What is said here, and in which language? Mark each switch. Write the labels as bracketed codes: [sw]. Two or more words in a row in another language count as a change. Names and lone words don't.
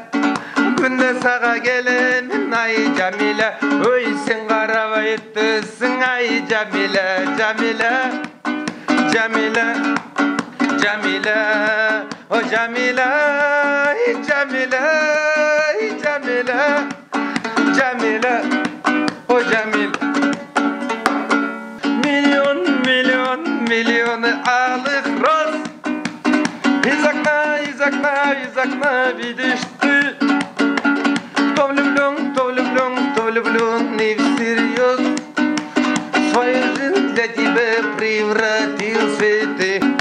[ky] Күнде сага келемин ай Жамиля, ой сен карабай өттүсүң ай Жамиля, Жамиля, Жамиля, Жамиля, о Жамиля, Жамиля, Жамиля, Жамиля, о Жамиля. [ru] Миллион, миллион, миллионы алых роз из окна, из окна, из окна видишь ты. Кто влюблен и всерьез свою жизнь для тебя превратил в цветы.